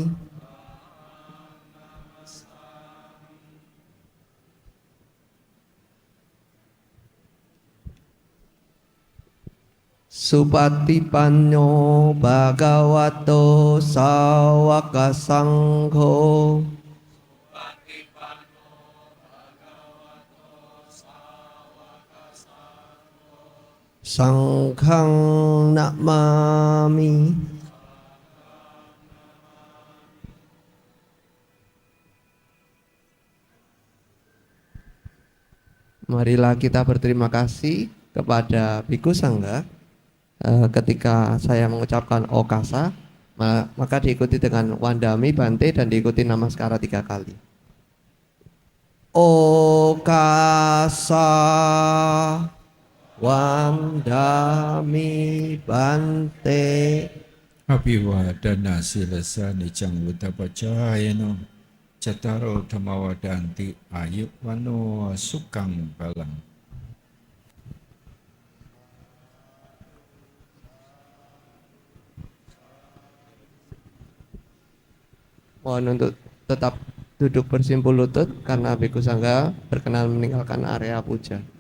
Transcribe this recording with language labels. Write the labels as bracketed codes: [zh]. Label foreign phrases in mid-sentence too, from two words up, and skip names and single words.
[pi] Supatipanno Bhagavato Sawaka Sangho. Sanghang namami. [id] Marilah kita berterima kasih kepada Biku Sangga ketika saya mengucapkan Okasa, maka diikuti dengan [pi] Wandami Bante [id] dan diikuti Namaskara 3 kali. [pi] Okasa Wandami Bante. Abhiwadana silasa nicang buddhapacayano Cattaro Dhammawadanti Ayuwano Sukang Balang. [id] Mohon untuk tetap duduk bersimpul lutut karena Biku Sangga berkenan meninggalkan area puja.